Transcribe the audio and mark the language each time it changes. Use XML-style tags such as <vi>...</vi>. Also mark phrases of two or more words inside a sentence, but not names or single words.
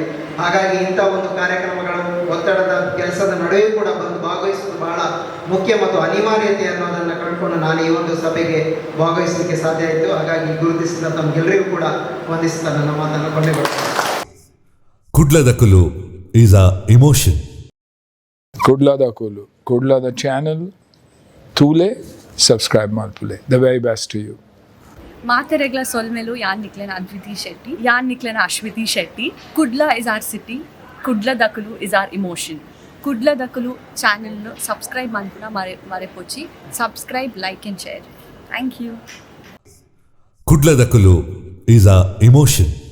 <kn>ಹಾಗಾಗಿ ಇಂಥ ಒಂದು ಕಾರ್ಯಕ್ರಮಗಳು ಒತ್ತಡದ ಕೆಲಸದ ನಡುವೆ ಕೂಡ ಬಂದು ಭಾಗವಹಿಸುವುದು ಬಹಳ ಮುಖ್ಯ ಮತ್ತು ಅನಿವಾರ್ಯತೆ ಅನ್ನೋದನ್ನು ಕಂಡುಕೊಂಡು ನಾನು ಈ ಒಂದು ಸಭೆಗೆ ಭಾಗವಹಿಸಲಿಕ್ಕೆ ಸಾಧ್ಯ ಆಯಿತು. ಹಾಗಾಗಿ ಗುರುತಿಸಿದ ತಮಗೆಲ್ಲರಿಗೂ ಕೂಡ ವಂದಿಸ್ತಾ ನನ್ನ ಮಾತನ್ನು ಕೊಂಡೆಗೊಳ್ತೇನೆ.</kn> <en>ಕುಡ್ಲದಕಲು is a emotion.</en> <tcy>ಕುಡ್ಲದ ಚಾನಲ್ ತೂಲೆ ಸಬ್ಸ್ಕ್ರೈಬ್ ಮಾಡ್ತುಲೆ.</tcy> <en>the very best to you.</en> <tcy>ಮಾತೆರೆಗ್ಲ ಸೊಲ್ಮೆಲು ಯಾನ್ ನಿಕ್ಲೆನ ಅದ್ವಿತಿ ಶೆಟ್ಟಿ, ಯಾನ್ ನಿಕ್ಲೆನ ಅಶ್ವಿತಿ ಶೆಟ್ಟಿ.</tcy> <en>ಕುಡ್ಲ is our city, ಕುಡ್ಲ ದಕಲು is our emotion.</en> <tcy>ಕುಡ್ಲ ದಕಲು ಚಾನೆಲ್ ಸಬ್ಸ್ಕ್ರೈಬ್ ಮಾಡ್ಪುನ ಮರೆಪೊಚ್ಚಿ.</tcy> <en>Subscribe, like and share. Thank you. ಕುಡ್ಲದಕಲು is a emotion.</en>